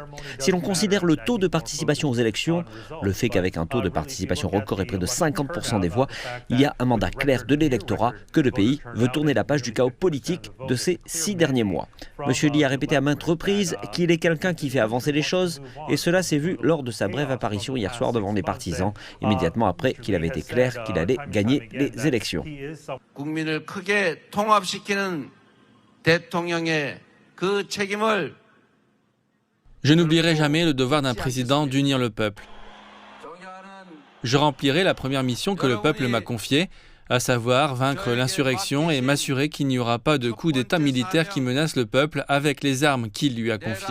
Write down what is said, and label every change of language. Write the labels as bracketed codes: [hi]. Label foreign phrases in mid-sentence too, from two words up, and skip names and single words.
[fr] Si l'on considère le taux de participation aux élections, le fait qu'avec un taux de participation record et près de 50% des voix, il y a un mandat clair de l'électorat que le pays veut tourner la page du chaos politique de ces 6 derniers mois. Monsieur Lee a répété à maintes reprises qu'il est quelqu'un qui fait avancer les choses, et cela s'est vu lors de sa brève apparition hier soir devant les partisans, immédiatement après qu'il avait été clair qu'il allait gagner les élections. [ko] 국민을 크게 통합시키는 대통령의 그 책임을 [fr] Je n'oublierai jamais le devoir d'un président d'unir le peuple. Je remplirai la première mission que le peuple m'a confiée, à savoir vaincre l'insurrection et m'assurer qu'il n'y aura pas de coup d'État militaire qui menace le peuple avec les armes qu'il lui a confiées.